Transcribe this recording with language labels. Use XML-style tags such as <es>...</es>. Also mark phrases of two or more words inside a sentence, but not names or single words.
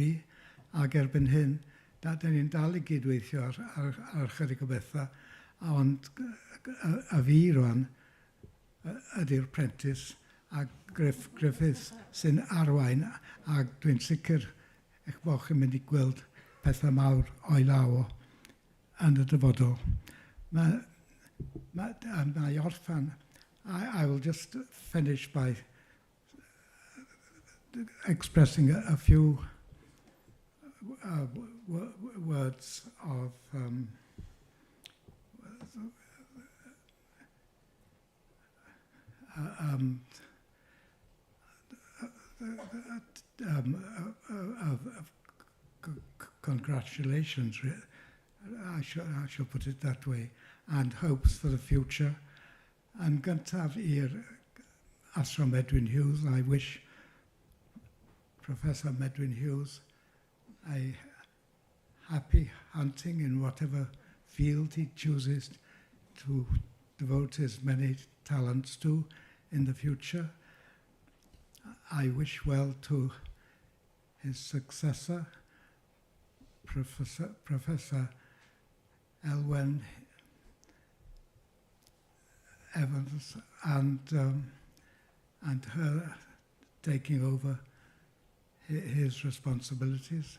<cy>mi, ac erbyn hyn, da ni'n dal I gydweithio ar chydig o bethau, ond y fi rwan ydy'r prentys, a Griffith sy'n arwain, ac dwi'n sicr eich bod chi'n mynd I gweld pethau mawr o'i law yn y dyfodol. Mae orffan.</cy> <en>I will just finish by expressing a few words of congratulations, I shall put it that way, and hopes for the future. And</en> <cy>gyntaf i'r athro Medwyn Hughes,</cy> <en>I wish Professor Medwyn Hughes a happy hunting in whatever field he chooses to devote his many talents to in the future. I wish well to his successor, Professor Elwen Evans, and her taking over his responsibilities.</en>